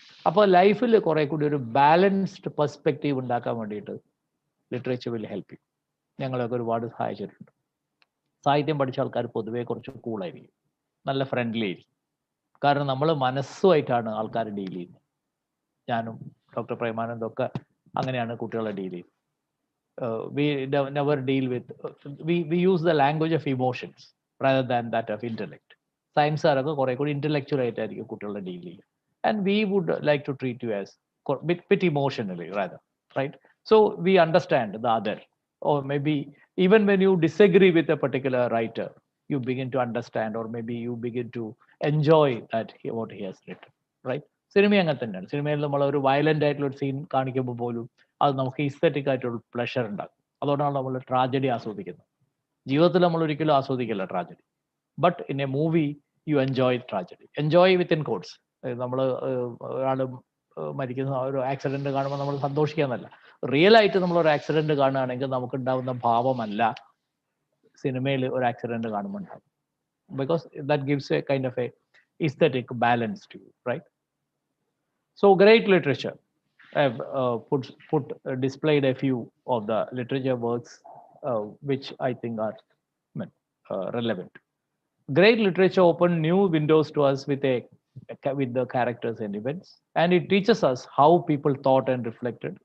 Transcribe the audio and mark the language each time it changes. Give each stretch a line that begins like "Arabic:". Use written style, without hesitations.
Malayalam: അപ്പോൾ ലൈഫിൽ കുറെ കൂടി ഒരു ബാലൻസ്ഡ് പെർസ്പെക്റ്റീവ് ഉണ്ടാക്കാൻ വേണ്ടിയിട്ട്
English: Literature will help you.
Malayalam: ഞങ്ങളൊക്കെ ഒരുപാട് സഹായിച്ചിട്ടുണ്ട്. സാഹിത്യം പഠിച്ച ആൾക്കാർ പൊതുവേ കുറച്ച് കൂളായിരിക്കും, നല്ല ഫ്രണ്ട്ലി ആയിരിക്കും. കാരണം നമ്മൾ മനസ്സുമായിട്ടാണ് ആൾക്കാർ ഡീൽ ചെയ്യുന്നത്. ഞാനും ഡോക്ടർ പ്രേമാനന്ദൊക്കെ അങ്ങനെയാണ് കുട്ടികളെ ഡീൽ ചെയ്യുന്നത്.
English: We never deal with, we use the language of emotions rather than that of intellect.
Malayalam: Science ആരൊക്കെ കുറെ കൂടി ഇന്റലക്ച്വൽ ആയിട്ടായിരിക്കും കുട്ടികളെ ഡീൽ ചെയ്യുക.
English: And we would like to treat you as bit emotionally rather, right? So we understand the other, or maybe even when you disagree with a particular writer, you begin to understand, or maybe you begin to enjoy that what he has written, right?
Malayalam: Cinema അങ്ങനെ തന്നെയാണ്. സിനിമയിൽ നമ്മൾ ഒരു violent ആയിട്ടുള്ള ഒരു scene കാണിക്കുമ്പോൾ പോലും അത് നമുക്ക് ഇസ്തറ്റിക് ആയിട്ടുള്ള പ്ലഷർ ഉണ്ടാകും. അതുകൊണ്ടാണ് നമ്മൾ ട്രാജഡി ആസ്വദിക്കുന്നത്. ജീവിതത്തിൽ നമ്മൾ ഒരിക്കലും ആസ്വദിക്കില്ല tragedy,
English: But in a movie you enjoy tragedy. Enjoy within quotes.
Malayalam: നമ്മൾ ഒരാൾ മരിക്കുന്ന ഒരു ആക്സിഡന്റ് കാണുമ്പോൾ നമ്മൾ സന്തോഷിക്കാന്നല്ല, റിയൽ ആയിട്ട് നമ്മൾ ഒരു ആക്സിഡന്റ് കാണുകയാണെങ്കിൽ നമുക്ക് ഉണ്ടാവുന്ന ഭാവമല്ല സിനിമയിൽ ഒരു ആക്സിഡന്റ് കാണുമ്പോൾ ഉണ്ടാവും.
English: Because that gives a kind of a aesthetic balance to you, right? So great literature. I've displayed a few of the literature works which I think are relevant. Great literature opened new windows to us with the characters and events, and it teaches us how people thought and reflected.